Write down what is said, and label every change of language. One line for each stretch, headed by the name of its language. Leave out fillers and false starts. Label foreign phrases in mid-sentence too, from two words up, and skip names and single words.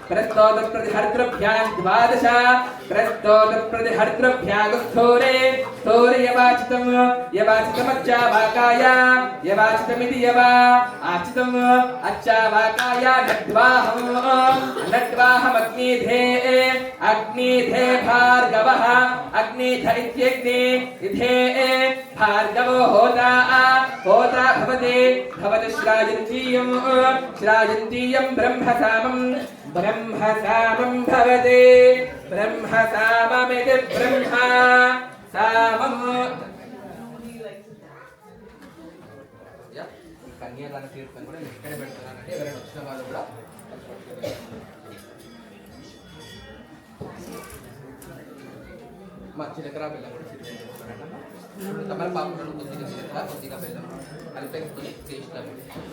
Sanskrit: द्वादश प्रस्तोतप्रतिहर्तृभ्यागस्थोरे स्थोरयवाचितं यवाचितमच्चावाकाय यवाचितमिति यवा आचितम् अच्छावाकाय नड्वाहमग्निधे अग्निधे भार्गवः अग्निध इत्यग्निधे भार्गवो होता भवति श्राजन्तीयं ब्रह्मसामं भवति ब्रह्मसाममिति ब्रह्मसामम्
Telugu: కన్యాదాన తీర్థం కూడా ఎక్కడ పెడుతున్నానంటే ఎవరైనా వచ్చిన వాళ్ళు కూడా మా చిలకరా బెల్లం కూడా సిద్ధం తమలపాకులను కొద్దిగా చిలకర కొద్దిగా బెల్లం కలిపేసుకొని టేస్ట్ అవ్వండి.